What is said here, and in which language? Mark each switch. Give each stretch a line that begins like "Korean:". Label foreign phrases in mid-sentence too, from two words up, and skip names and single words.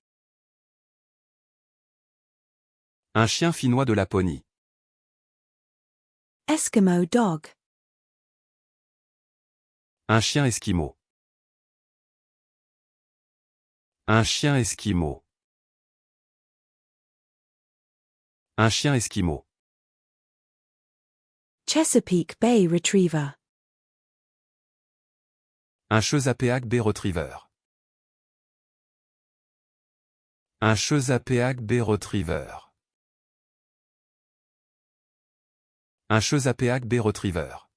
French: Un chien finnois de Laponie. Eskimo Dog. Un chien esquimau. Un chien esquimau. Un chien esquimau. Chesapeake Bay Retriever. Un Chesapeake Bay Retriever. Un Chesapeake Bay Retriever. Un Chesapeake Bay Retriever.